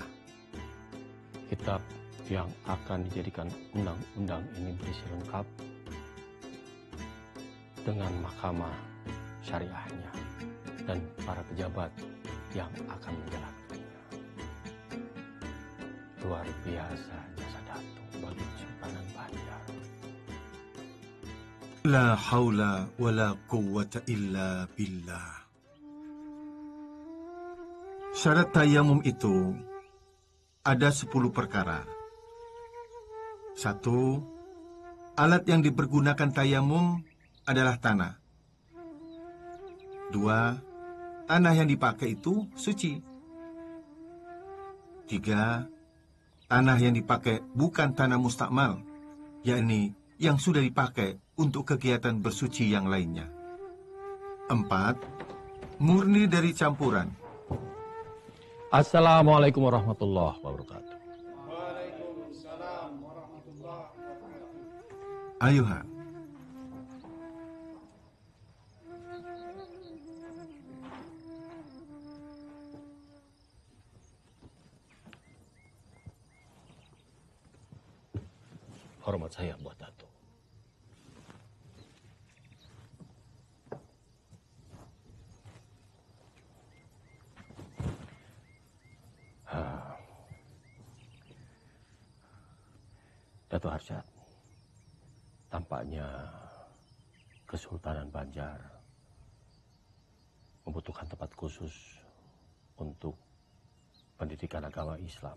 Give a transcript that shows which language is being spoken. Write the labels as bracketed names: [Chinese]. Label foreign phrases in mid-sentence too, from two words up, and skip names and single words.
[Indonesian] Kitab yang akan dijadikan undang-undang ini berisi lengkap dengan mahkamah syariahnya dan para pejabat yang akan menjalankannya. Luar biasa jasa Datuk bagi Kesultanan Banjar. [Arabic] لا حول ولا قوة إلا بالله. [Indonesian] Syarat tayamum itu ada 10 perkara. 1. Alat yang dipergunakan tayamum adalah tanah. 2. Tanah yang dipakai itu suci. 3. Tanah yang dipakai bukan tanah mustakmal, yakni yang sudah dipakai untuk kegiatan bersuci yang lainnya. 4. Murni dari campuran. [Arabic] السلام عليكم ورحمة الله وبركاته. وعليكم السلام ورحمة الله وبركاته. [Indonesian] Ayuha. Hormat saya buat Datuk. Datuk Arsyad, tampaknya Kesultanan Banjar membutuhkan tempat khusus untuk pendidikan agama Islam.